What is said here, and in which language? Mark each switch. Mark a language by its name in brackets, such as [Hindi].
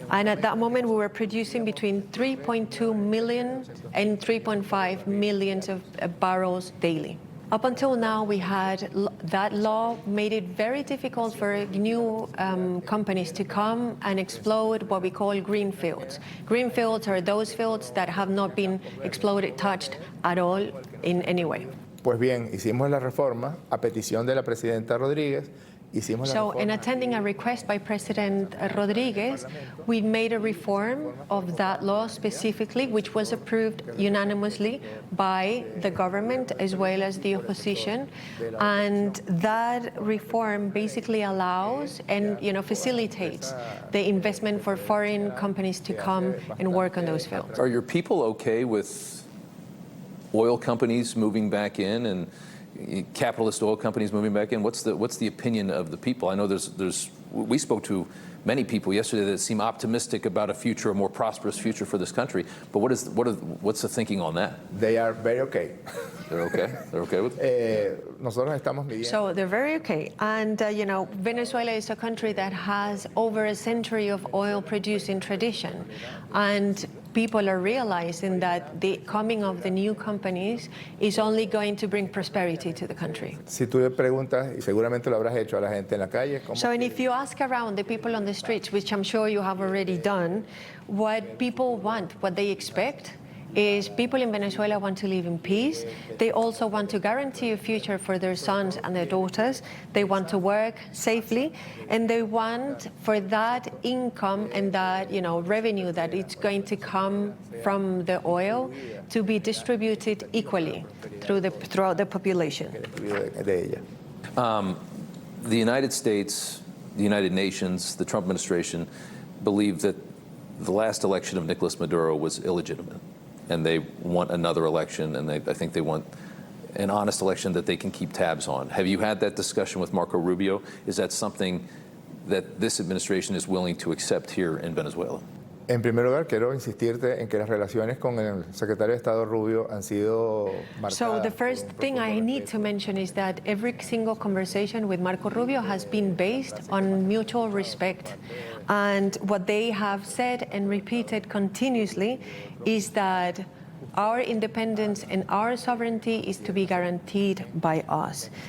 [English] And at that moment, we were producing between 3.2 million and 3.5 million of barrels daily. Up until now, we had that law made it very difficult for new companies to come and explode what we call green fields. Green fields are those fields that have not been exploited, touched at all in any way. [Spanish] Pues bien, hicimos la reforma a petición de la presidenta Rodríguez. [English] So, in attending a request by President Rodríguez, we made a reform of that law specifically, which was approved unanimously by the government as well as the opposition. And that reform basically allows and facilitates the investment for foreign companies to come and work on those fields. Are your people okay with oil companies moving back in and capitalist oil companies moving back in? What's the opinion of the people? I know we spoke to many people yesterday that seem optimistic about a future, a more prosperous future for this country. But what's the thinking on that? They are very okay. They're okay. They're okay with it. [Spanish] Nosotros estamos midiendo. [English] So they're very okay. And Venezuela is a country that has over a century of oil producing tradition, and people are realizing that the coming of the new companies is only going to bring prosperity to the country. [Spanish] Si tú le preguntas, y seguramente lo habrás hecho a la gente en la calle, [English] So, and if you ask around the people on the streets, which I'm sure you have already done, what people want, what they expect, is people in Venezuela want to live in peace. They also want to guarantee a future for their sons and their daughters. They want to work safely, and they want for that income and that revenue that it's going to come from the oil to be distributed equally throughout the population. [Spanish] de ella. [English] The United States, the United Nations, the Trump administration believe that the last election of Nicolas Maduro was illegitimate, and they want another election, and I think they want an honest election that they can keep tabs on. Have you had that discussion with Marco Rubio? Is that something that this administration is willing to accept here in Venezuela? [Spanish] En primer lugar, quiero insistirte en que las relaciones con el secretario de Estado Rubio han sido marcadas. [English] So the first thing I need to mention is that every single conversation with Marco Rubio has been based on mutual respect. And what they have said and repeated continuously is that our independence and our sovereignty is to be guaranteed by us.